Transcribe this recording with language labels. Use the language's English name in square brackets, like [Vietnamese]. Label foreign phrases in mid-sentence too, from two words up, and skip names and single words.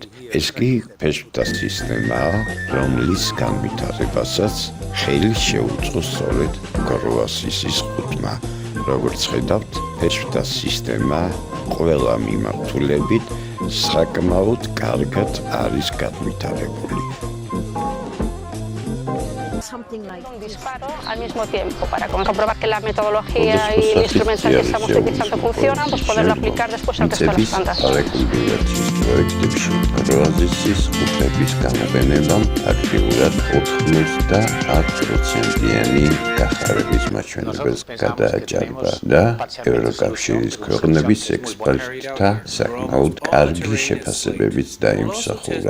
[Georgian] ეს კი ფეშტა სისტემაა, რომლის განვითარებასაც ხელი შეუწყო სწორედ გროასისის ყუთმა. როგორც ხედავთ, ფეშტა სისტემა ყველა მიმართულებით საკმაოდ კარგად არის განვითარებული. [Spanish] Un disparo al mismo tiempo para comprobar que la metodología y el instrumento que estamos utilizando funcionan, pues poderlo aplicar después al resto de las plantas. [Georgian] რეკულტივაციის პროექტებში გროაზისის ყუთების გამოყენებამ აქტიურად 90%-იანი გახარების მაჩვენებელს გადააჭარბა და ევროკავშირის ქვეყნების ექსპერტთა საკმაოდ კარგი შეფასებებიც დაიმსახურა.